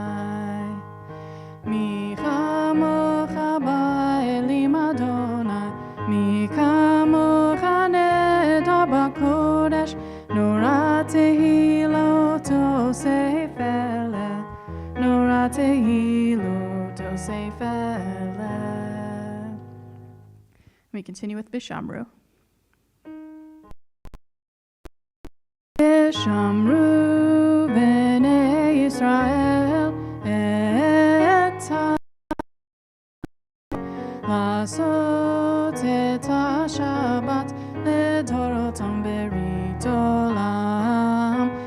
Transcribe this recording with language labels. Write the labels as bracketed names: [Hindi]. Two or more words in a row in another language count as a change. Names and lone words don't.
[Hebrew] מי כמכה באלים אדני מי כמכה נאדר בקדש נורא תהלת עשה פלא, נורא תהלת עשה פלא. [English] We continue with [Hebrew] ושמרו. ושמרו בני ישראל את לעשות את השבת לדורותם ברית עולם